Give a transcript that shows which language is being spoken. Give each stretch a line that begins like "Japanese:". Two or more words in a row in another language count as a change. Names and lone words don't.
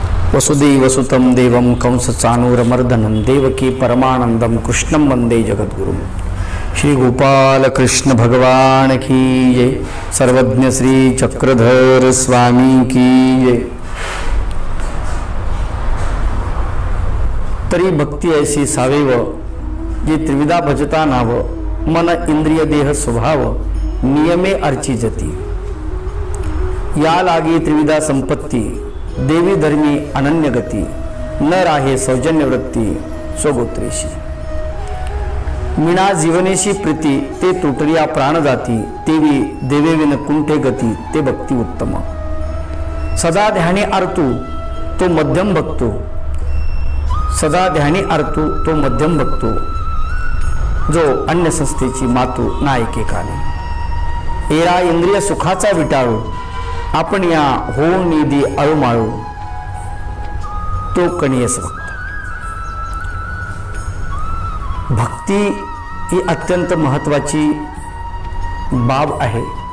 Sanskrit: वसुदेवसुतं देवं कंसचाणूरमर्दनं देवकी परमानंदं कृष्णं वंदे जगद्गुरुं।
Hindi: श्री गोपाल कृष्ण भगवान की जय। सर्वज्ञ श्री चक्रधर स्वामी की जय।
Marathi: तरी भक्ती ऐसी सावेव जी त्रिविधा भजता नाव, मन इंद्रिय देह स्वभाव नियमे अर्ची जती। या लागी त्रिविधा संपत्ती, देवी धर्मी अनन्य गती। न राहे सौजन्य वृत्ती स्वगोत्रेशी। मीना जीवनेशी प्रीती, ते तुटरिया प्राण जाती। तेवी देवेविन कुंठे गती, ते भक्ती उत्तम। सदा ध्यानी आरतू तो मध्यम भक्तो, सदा ध्यानी आरतू तो मध्यम भक्तो। जो अन्य संस्थेची मातू नायके काने। एरा इंद्रिय सुखाचा विटाळू, आपण या होऊन निधी अळूमाळू। तो कणीयस भक्त। भक्ती ही अत्यंत महत्त्वाची बाब आहे।